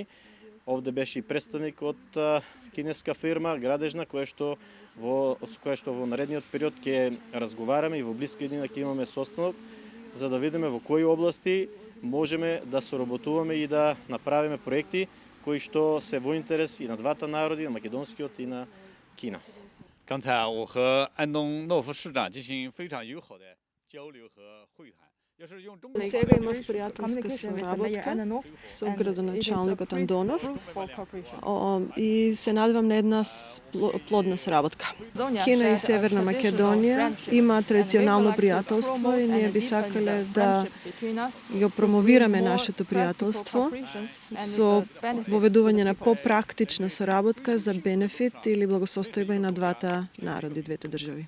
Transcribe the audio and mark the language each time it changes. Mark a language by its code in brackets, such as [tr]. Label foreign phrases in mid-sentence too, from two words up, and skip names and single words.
[mk] Овде беше и представник од кинеска фирма, градежна, која што во наредниот период ќе разговараме и во блиска иднина ќе имаме состанок, за да видиме во кои области можеме да соработуваме и да направиме проекти кои што се во интерес и на двата народи, на македонскиот и на Кина. [zh] 刚才我和安东诺夫市长进行非常友好的交流和会谈。 [mk] Сега имав пријателска соработка со градоначалникот Андонов и се надевам на една плодна соработка. Кина и Северна Македонија има традиционално пријателство и ние би сакале да го промовираме нашето пријателство со воведување на попрактична соработка за бенефит или благосостојба и на двата народи, двете држави.